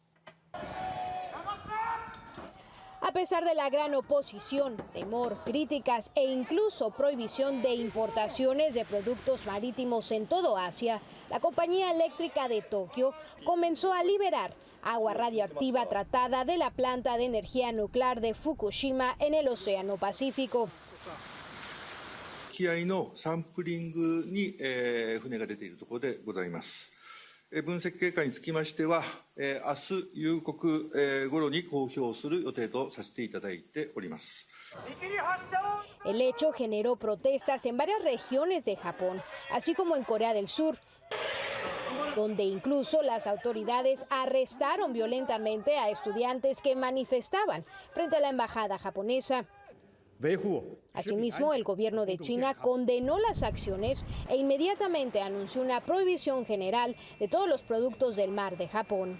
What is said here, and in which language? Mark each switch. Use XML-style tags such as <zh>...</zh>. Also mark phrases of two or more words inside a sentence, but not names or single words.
<es>A pesar de la gran oposición, temor, críticas e incluso prohibición de importaciones de productos marítimos en todo Asia, la compañía eléctrica de Tokio comenzó a liberar agua radioactiva tratada de la planta de energía nuclear de Fukushima en el Océano Pacífico.</es> <ja>沖合のサンプリングに船が出ているところでございます。分析結果につきましては、明日夕刻頃に公表する予定とさせていただいております。</ja> <es>El hecho generó protestas en varias regiones de Japón, así como en Corea del Sur, donde incluso las autoridades arrestaron violentamente a estudiantes que manifestaban frente a la embajada japonesa. Asimismo, el gobierno de China condenó las acciones e inmediatamente anunció una prohibición general de todos los productos del mar de Japón.</es>